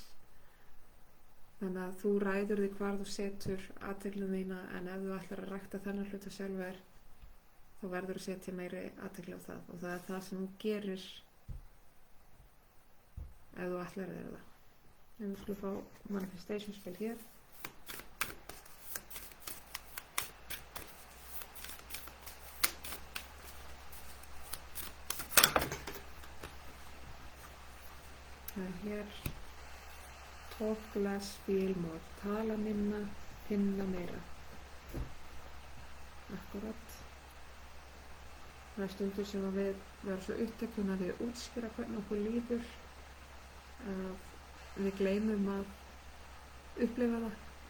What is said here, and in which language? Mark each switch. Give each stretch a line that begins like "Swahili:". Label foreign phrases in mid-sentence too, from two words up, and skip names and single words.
Icelandic: Þannig að þú ræður því hvar þú setur athyglið þína, en ef þú ætlar að rækta þennan hluta sjálfur, þá verður að setja meiri athygli á það, og það er það sem þú gerir ef þú ætlar að gera það. En við skulum fá manifestation spil hér. Það er hér
English: talk less, feel more,
Icelandic: tala minna, finna meira. Akkurat. Það er stundur sem að við verðum svo uppteknir að við útskýra hvernig okkur líður að við gleymum að upplifa það.